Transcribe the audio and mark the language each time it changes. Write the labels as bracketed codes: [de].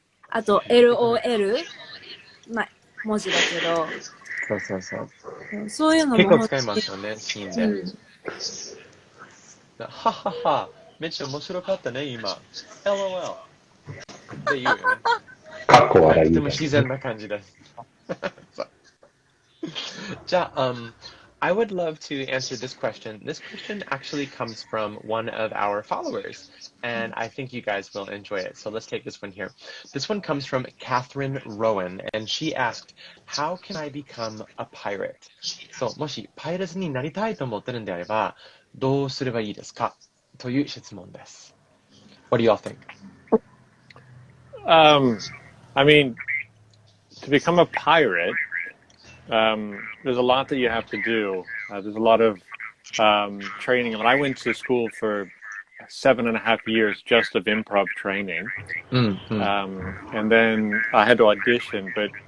[ja] あと LOL、文字だけど。そう。そういうのも結構使いますよね、シーンで。ははは、めっちゃ面白かったね、今。 LOL。 って言うよね。かっこ笑い。とても自然な感じです。 [en] じゃあ、I would love to answer this question. This question actually comes from one of our followers, and I think you guys will enjoy it. So let's take this one here. This one comes from Catherine Rowan, and she asked, "How can I become a pirate?" [ja] So, もしパイレーツになりたいと思ってるんであれば、どうすればいいですか？という質問です。 [en] What do y'all think? I mean, to become a pirate, there's a lot that you have to do. There's a lot of training. I mean, I went to school for 7.5 years just of improv training. And then I had to audition, but